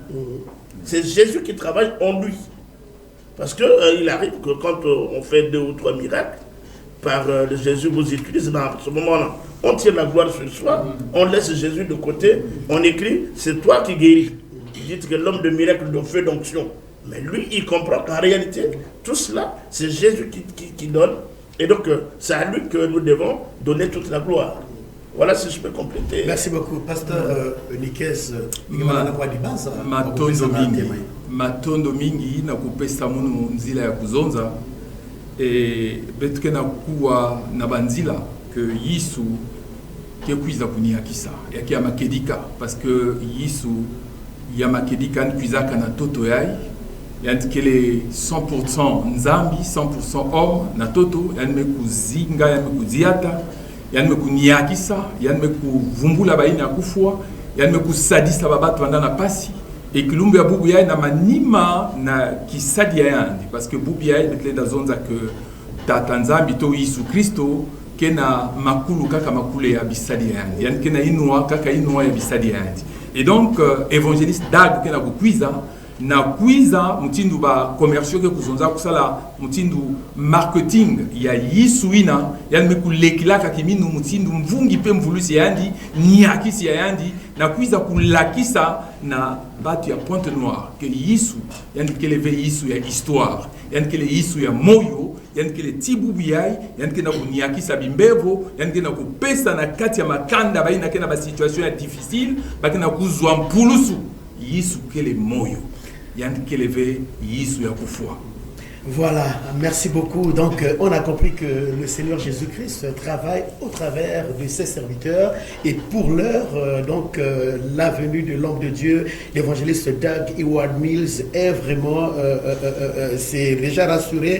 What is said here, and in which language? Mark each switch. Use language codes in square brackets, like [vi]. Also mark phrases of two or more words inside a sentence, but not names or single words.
[fr] C'est Jésus qui travaille en lui. Parce qu'il arrive que quand on fait 2 ou 3 miracles, Jésus vous utilise, dans ce moment-là, on tire la gloire sur soi, on laisse Jésus de côté, on écrit, c'est toi qui guéris. Il dit que l'homme de miracle de feu d'onction. Mais lui, il comprend qu'en réalité, tout cela, c'est Jésus qui donne. Et donc, c'est à lui que nous devons donner toute la gloire. Voilà si je peux compléter. Merci beaucoup. Pasteur Nikes, [ktu] matondo mingi na kupesa munu nzila ya kuzonza e betke na kuwa na banzila que Yesu ke kuiza kuniakisa yaki ya makedika [fr] parce que [ktu] Yesu ya makedika nkuizaka na toto yai yantikele 100% nzambi 100% homme na toto yanme kuzinga yanme kuziata yanme kuniakisa yanme kuvumbula baina ya kufua yanme kusadisa babatu banda na pasi et kilumbu ya bubu yai na manima na kisadi ya yandi [fr] parce que [ktu] bubu yai betlenda zonza que tata nzambi to Yesu Kristo kena makulu kaka makulu ya bisadi yandi yani kena inua kaka inua ya bisadi yandi [fr] et donc évangéliste [ktu] Dag kena kukwiza na kwiza mutindu ba commerciaux ke kuzonza kusala mutindu marketing ya yisuina yani mekulekilaka kiminu mutindu mvungi pe mvulusi yandi nyakisi ya yandi na kwiza kulakisa na batu ya Pointe Noire que yisu yani kele ve yisu ya histoire yani kele yisu ya moyo yani kele tibubu yai yani kena kunyakisa bimbevo yani kena kupesa na kati ya makanda baina kena ba situation ya difficile bakena kuzwa mpulusu yisu kele moyo yani kele ve yisu ya kufua. [fr] Voilà, merci beaucoup. Donc, on a compris que le Seigneur Jésus-Christ travaille au travers de ses serviteurs. Et pour l'heure, la venue de l'homme de Dieu, l'évangéliste Doug Howard Mills, est vraiment, c'est déjà rassuré.